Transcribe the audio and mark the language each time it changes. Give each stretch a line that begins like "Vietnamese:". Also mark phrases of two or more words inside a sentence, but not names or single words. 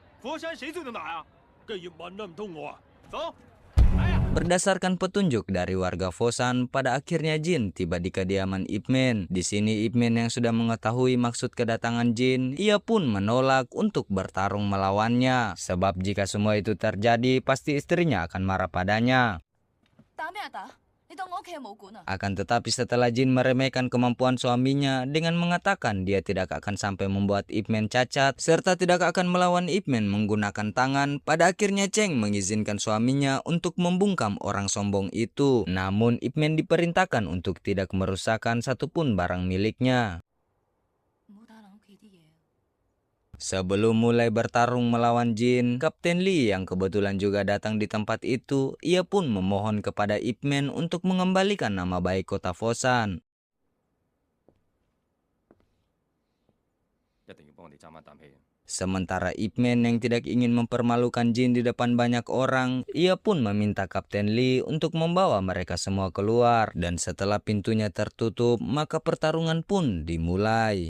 Indonesian: Berdasarkan petunjuk dari warga Fosan, pada akhirnya Jin tiba di kediaman Ip Man. Di sini Ip Man yang sudah mengetahui maksud kedatangan Jin, ia pun menolak untuk bertarung melawannya. Sebab jika semua itu terjadi, pasti istrinya akan marah padanya.
Cantonese: 打咩啊打？你當我屋企係武館啊？
Indonesian: Akan tetapi setelah Jin meremehkan kemampuan suaminya dengan mengatakan dia tidak akan sampai membuat Ip Man cacat serta tidak akan melawan Ip Man menggunakan tangan, pada akhirnya Cheng mengizinkan suaminya untuk membungkam orang sombong itu. Namun Ip Man diperintahkan untuk tidak merusakkan satupun barang miliknya.
Cantonese: 唔好打爛屋企啲嘢。
Indonesian: Sebelum mulai bertarung melawan Jin, Kapten Lee yang kebetulan juga datang di tempat itu, ia pun memohon kepada Ip Man untuk mengembalikan nama baik kota Fosan.
Cantonese: 一定要幫我哋爭翻啖氣。
Indonesian: Sementara Ip Man yang tidak ingin mempermalukan Jin di depan banyak orang, ia pun meminta Kapten Lee untuk membawa mereka semua keluar. Dan setelah pintunya tertutup, maka pertarungan pun dimulai.